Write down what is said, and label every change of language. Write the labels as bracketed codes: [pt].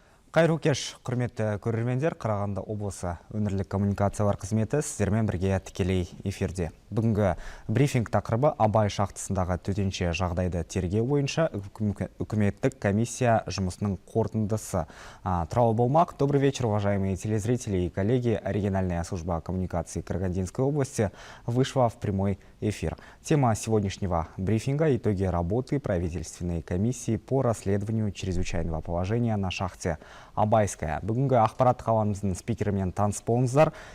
[kk] Қайырлы кеш, құрметті көрермендер, Қарағанды облысы өңірлік коммуникациялар қызметі сіздермен бірге тікелей эфирде. Бүгінгі брифинг тақырыбы Абай шахтасындағы төтенше жағдайды тергеу бойынша үкіметтік комиссия жұмысының қорытындысы туралы болмақ. [ru] Добрый вечер, уважаемые телезрители и коллеги. Региональная служба коммуникации Карагандинской области вышла в прямой эфир. Тема сегодняшнего брифинга — итоги работы правительственной комиссии по расследованию чрезвычайного положения на шахте Абайская. [kk] Бүгінгі ақпарат қаламыздың спикерімен таныс болыңыздар.